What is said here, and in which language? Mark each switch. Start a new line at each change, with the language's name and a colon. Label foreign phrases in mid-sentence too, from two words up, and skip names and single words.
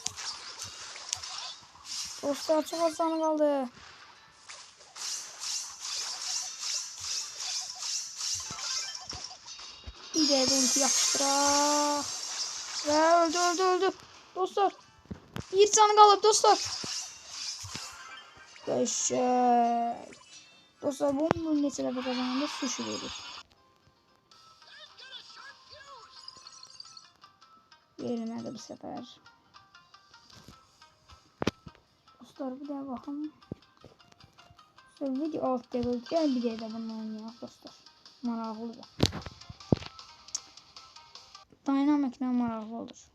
Turkish: Dostlar çok az canı kaldı. Bir de ulti yapıştıraq. Ve öldü. Dostlar. Bir canı kaldı dostlar.
Azerbaijani: Qəşəng. Dostlar bunu neçə dəfə qazananda sushi verir. Verilmədi bu sefer.
Turkish: Dostlar bir daha bakın. Video alt level gel bir de bunu oynayalım dostlar.
Azerbaijani: Maraqlıdır. Dynamic'lə maraqlı olur.